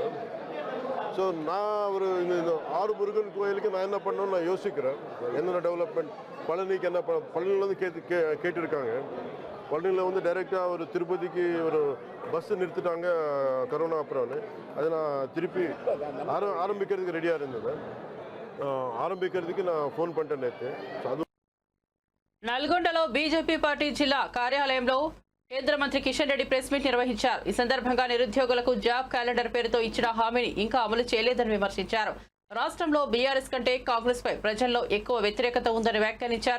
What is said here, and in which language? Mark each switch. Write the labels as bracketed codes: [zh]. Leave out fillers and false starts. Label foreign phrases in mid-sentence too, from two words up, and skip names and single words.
[ta] ஸோ நான் ஒரு இந்த 6 முருகன் கோயிலுக்கு நான் என்ன பண்ணணும்னு நான் யோசிக்கிறேன். என்னென்ன டெவலப்மெண்ட் பழனிக்கு என்ன பழனிலேருந்து கேட்டிருக்காங்க. பழனியில் வந்து டைரெக்டாக ஒரு திருப்பதிக்கு ஒரு பஸ் நிறுத்திட்டாங்க கரோனா அப்புறம்னு. அதை நான் திருப்பி ஆரம்பிக்கிறதுக்கு ரெடியாக இருந்தது. [te] ఆరంభించేందుకు నా ఫోన్ పంటనైతే నల్గొండలో బీజేపీ పార్టీ జిల్లా కార్యాలయంలో కేంద్ర మంత్రి కిషన్ రెడ్డి [en] press meet [te] నిర్వహించారు. ఈ సందర్భంగా నిరుద్యోగులకు [en] job calendar [te] పేరుతో ఇచ్చిన హామీని ఇంకా అమలు చేయలేదని విమర్శించారు. రాష్ట్రంలో బీఆర్ఎస్ కంటే కాంగ్రెస్ పై ప్రజల్లో ఎక్కువ వ్యతిరేకత ఉందని వ్యాఖ్యానించారు.